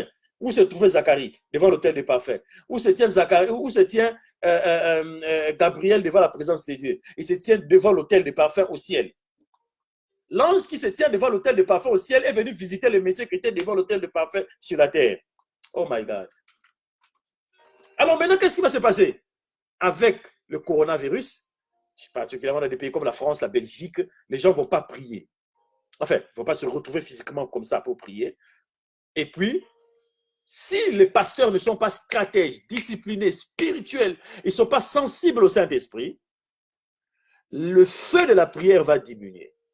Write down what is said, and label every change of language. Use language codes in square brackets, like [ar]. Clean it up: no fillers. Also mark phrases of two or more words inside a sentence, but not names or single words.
[fr] Où se trouvait Zacharie? Devant l'autel de parfum. Où se tient Zacharie? Où se tient Gabriel devant la présence de Dieu? Il se tient devant l'autel de parfum au ciel. L'ange qui se tient devant l'autel de parfum au ciel est venu visiter le monsieur qui était devant l'autel de parfum sur la terre. [en] Oh my God. [fr] Alors maintenant, qu'est-ce qui va se passer? Avec le coronavirus, particulièrement dans des pays comme la France, la Belgique, les gens ne vont pas prier. Enfin, ils ne vont pas se retrouver physiquement comme ça pour prier. Et puis, si les pasteurs ne sont pas stratèges, disciplinés, spirituels, ils ne sont pas sensibles au Saint-Esprit, le feu de la prière va diminuer.